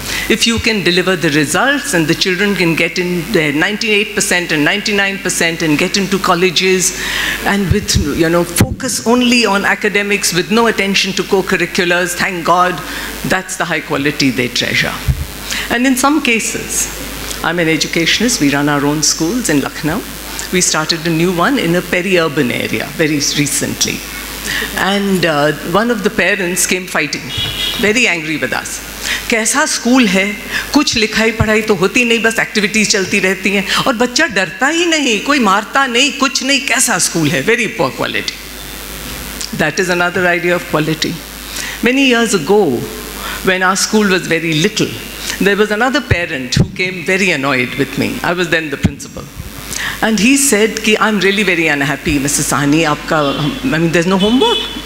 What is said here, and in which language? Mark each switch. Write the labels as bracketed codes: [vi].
[en] If you can deliver the results and the children can get in their 98% and 99% and get into colleges and with, focus only on academics with no attention to co-curriculars, thank God, that's the high quality they treasure. And in some cases, I'm an educationist, we run our own schools in Lucknow. We started a new one in a peri-urban area very recently. And one of the parents came fighting, very angry with us. [hi] कैसा school है, कुछ लिखाई पढ़ाई तो होती नहीं, बस activities चलती रहती हैं और बच्चा डरता ही नहीं, कोई मारता नहीं, कुछ नहीं, कैसा स्कूल है, [en] very poor quality. That is another idea of quality. Many years ago, when our school was very little, there was another parent who came very annoyed with me. I was then the principal. And he said, I'm really very unhappy, Mrs. Sahni, there's no homework.